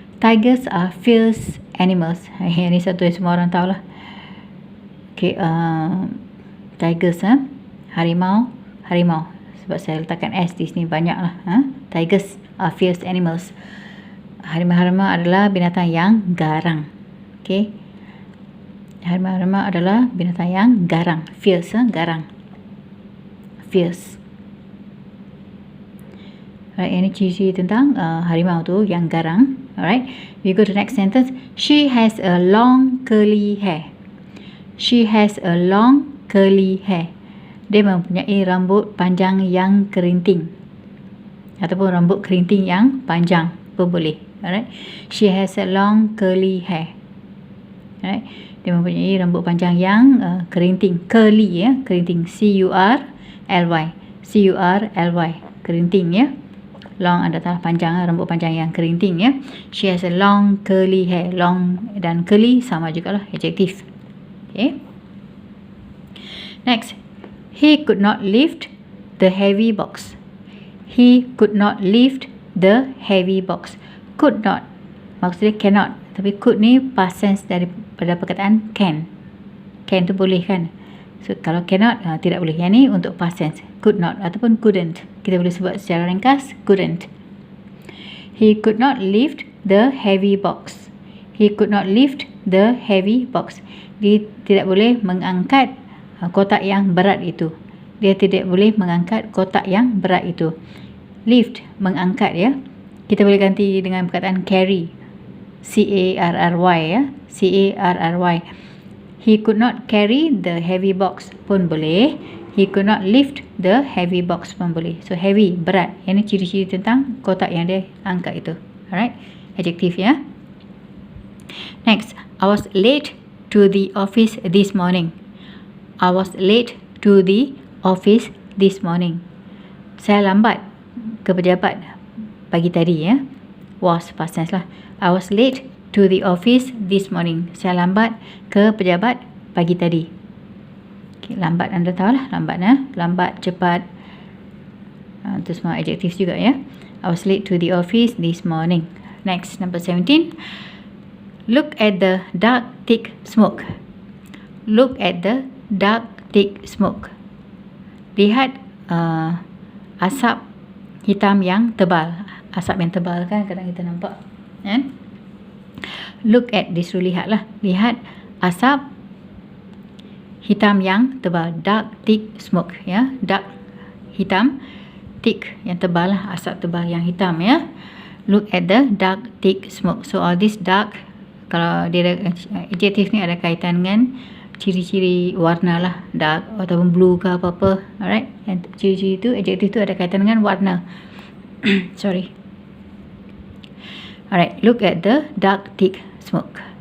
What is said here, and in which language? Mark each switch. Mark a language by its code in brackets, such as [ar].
[en] Tigers are fierce animals. [ms] Ini satu yang semua orang tahu lah. [en] Okay, tigers, harimau. [ms] Sebab saya letakkan S di sini banyak lah. [en] Tigers are fierce animals. [ms] Harimau-harimau adalah binatang yang garang. Okay, harimau-harimau adalah binatang yang garang. Fierce, garang. Fierce. Alright, ini ciri-ciri tentang harimau tu yang garang. [en] Alright, we go to the next sentence. She has a long curly hair. She has a long curly hair. [ms] Dia mempunyai rambut panjang yang kerinting. Ataupun rambut kerinting yang panjang pun boleh. [en] Alright, she has a long curly hair. [ms] Alright, dia mempunyai rambut panjang yang kerinting. Curly ya, kerinting. C-U-R-L-Y. C-U-R-L-Y. Kerinting ya. Long adalah panjang, rambut panjang yang kerinting ya. [en] She has a long curly hair. Long [ms] dan curly sama jugalah, [en] adjektif. Okay. Next, he could not lift the heavy box. He could not lift the heavy box. Could not, [ms] maksudnya cannot. Tapi could ni past tense daripada perkataan can. Can tu boleh kan. So kalau cannot, tidak boleh. Yang ni untuk past tense. [en] Could not ataupun couldn't. [ms] Kita boleh sebut secara ringkas, couldn't. [en] He could not lift the heavy box. He could not lift the heavy box. [ms] Dia tidak boleh mengangkat kotak yang berat itu. Dia tidak boleh mengangkat kotak yang berat itu. Lift, mengangkat ya. Kita boleh ganti dengan perkataan carry. C-A-R-R-Y ya. C-A-R-R-Y. [en] He could not carry the heavy box [ms] pun boleh. [en] He could not lift the heavy box pun boleh. So heavy, berat. [ms] Ini ciri-ciri tentang kotak yang dia angkat itu. Alright, adjektif ya. [en] Next, I was late to the office this morning. I was late to the office this morning. [ms] Saya lambat ke pejabat pagi tadi ya. Was, past tense lah. [en] I was late to the office this morning. [ms] Saya lambat ke pejabat pagi tadi. Okay, lambat anda tahu lah, lambat lambat, cepat. Itu semua adjektif juga ya. [en] I was late to the office this morning. Next, number 17. Look at the dark thick smoke. Look at the dark thick smoke. [ms] Lihat asap hitam yang tebal. Asap yang tebal kan kadang kita nampak kan. [en] Look at, [ms] disuruh lihat lah. Lihat asap hitam yang tebal. [en] Dark thick smoke [ms] ya. Dark, hitam. Thick, yang tebal lah. Asap tebal yang hitam ya. [en] Look at the dark thick smoke. So all this dark, [ms] kalau dia adjektif ni ada kaitan dengan ciri-ciri warna lah. Dark ataupun blue ke apa-apa. Alright. Yang ciri-ciri tu, adjektif tu ada kaitan dengan warna. [en] Sorry. Alright, look at the dark thick smoke.